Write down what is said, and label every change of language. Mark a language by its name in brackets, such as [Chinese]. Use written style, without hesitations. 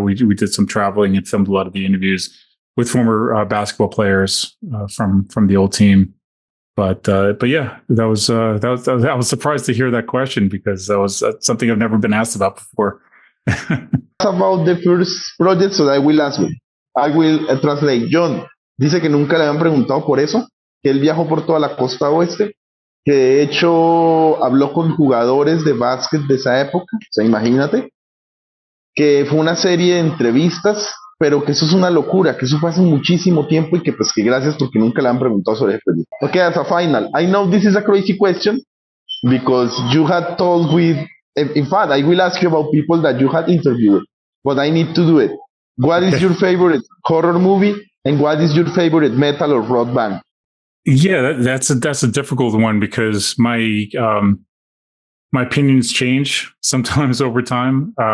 [English] We did some traveling and filmed a lot of the interviews with former basketball players from the old team. But yeah, I was surprised to hear that question, because that was something I've never been asked about before. About the first project, so I will ask you. I will translate. [Spanish] John dice que nunca le habían preguntado por eso, que él viajó por toda la costa oeste, que de hecho habló con jugadores de básquet de esa época, o sea, imagínate, que fue una serie de entrevistas, pero que eso es una locura, que eso fue hace muchísimo tiempo, y que pues que gracias porque nunca le han preguntado sobre ese proyecto. [English] Okay, as a final, I know this is a crazy question, because you had told with, in fact, I will ask you about people that you had interviewed, but I need to do it. What is your favorite horror movie, and what is your favorite metal or rock band? Yeah, that's a difficult one, because my opinions change sometimes over time.